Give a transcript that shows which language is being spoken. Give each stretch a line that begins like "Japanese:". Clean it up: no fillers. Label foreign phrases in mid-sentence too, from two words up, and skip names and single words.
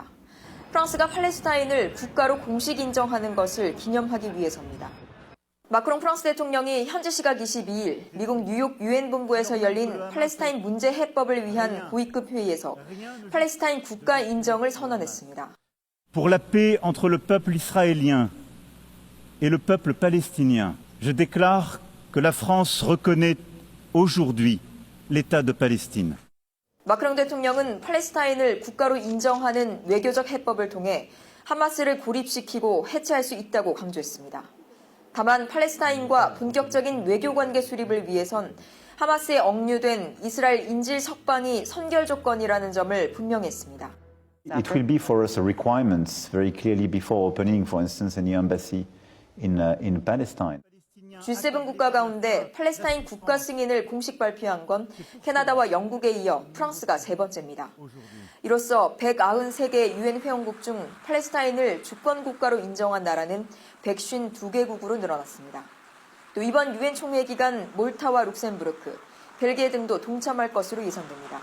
Korean: 프랑스가 팔레스타인을 국가로 공식 인정하는 것을 기념하기 위해서입니다. 마크롱 프랑스 대통령이 현지 시각 22일 미국 뉴욕 유엔 본부에서 열린 팔레스타인 문제 해법을 위한 고위급 회의에서 팔레스타인 국가 인정을 선언했습니다.
French: Pour la paix entre le peuple israélien et le peuple palestinien, je déclare que la France reconnaît aujourd'hui l'État de Palestine.
Korean: 마크롱 대통령은 팔레스타인을 국가로 인정하는 외교적 해법을 통해 하마스를 고립시키고 해체할 수 있다고 강조했습니다. 다만 팔레스타인과 본격적인 외교관계 수립을 위해선 하마스에 억류된 이스라엘 인질 석방이 선결 조건이라는 점을 분명히 했습니다.
English: It will be for us a requirement very clearly before opening, for instance, a new embassy in Palestine.
Korean: G7 국가 가운데 팔레스타인 국가 승인을 공식 발표한 건 캐나다와 영국에 이어 프랑스가 세 번째입니다. 이로써 193개 유엔 회원국 중 팔레스타인을 주권 국가로 인정한 나라는 152개국으로 늘어났습니다. 또 이번 유엔 총회 기간 몰타와 룩셈부르크, 벨기에 등도 동참할 것으로 예상됩니다.